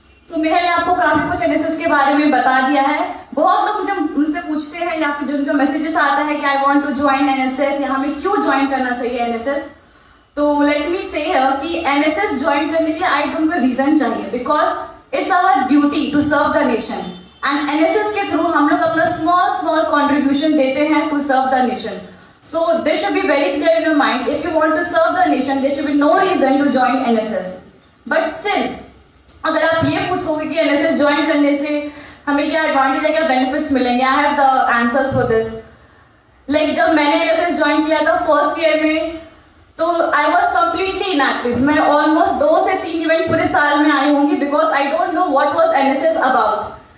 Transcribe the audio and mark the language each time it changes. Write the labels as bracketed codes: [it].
[hi] तो मेहल ने आपको काफी कुछ एनएसएस के बारे में बता दिया है. बहुत लोग मुझसे पूछते हैं या फिर जो उनका मैसेजेस आता है कि [en] I want to join NSS [hi] या हमें क्यों ज्वाइन करना चाहिए एनएसएस. [en] तो let me say कि NSS [hi] ज्वाइन करने के लिए [en] I don't को reason चाहिए, because it's our duty to serve the nation, and NSS [hi] के थ्रू हम लोग अपना [en] Small contribution देते हैं to serve the nation. So this should be very clear in your mind. If you want to serve the nation, there should be no reason to join NSS. [hi] But still, अगर आप ये पूछोगे कि NSS join करने से हमें क्या advantage है, क्या बेनिफिट्स मिलेंगे, [en] I have the answers for this. [hi] Like जब मैंने NSS ज्वाइन किया था फर्स्ट ईयर में, तो [en] I was completely inactive. [hi] मैं ऑलमोस्ट 2 से 3 इवेंट पूरे साल में आई होंगी, [en] Because I don't know what was NSS about.